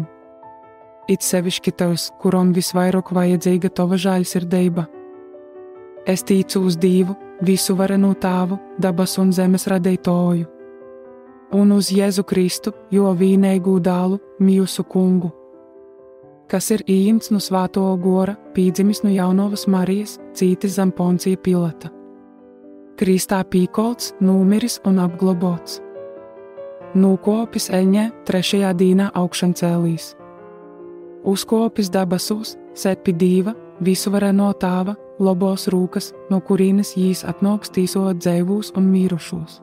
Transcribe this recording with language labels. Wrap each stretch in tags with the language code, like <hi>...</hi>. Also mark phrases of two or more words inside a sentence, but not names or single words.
<ltg>It sevišķi tavs, kuram visvairāk vajadzīga tava žēlsirdība. Es ticu uz Dievu, visu varenu Tēvu, dabas un zemes radītāju, un uz Jēzu Kristu, jo vienīgu dēlu, mūsu Kungu, kas ir ījimts no Svāto Gora, pīdzimis no Jaunavas Marijas, cītis zem Poncija Pilata. Kristā pīkolts, nūmiris un apglobots. Nūkopis eļņē, 3. dīnā augšan cēlīs. Uzkopis dabasūs, sēd pie Dieva, visu vareno Tēva, lobos rūkas, no kurīnes jīs atnāks tīsot dzīvūs un mīrušos.</ltg>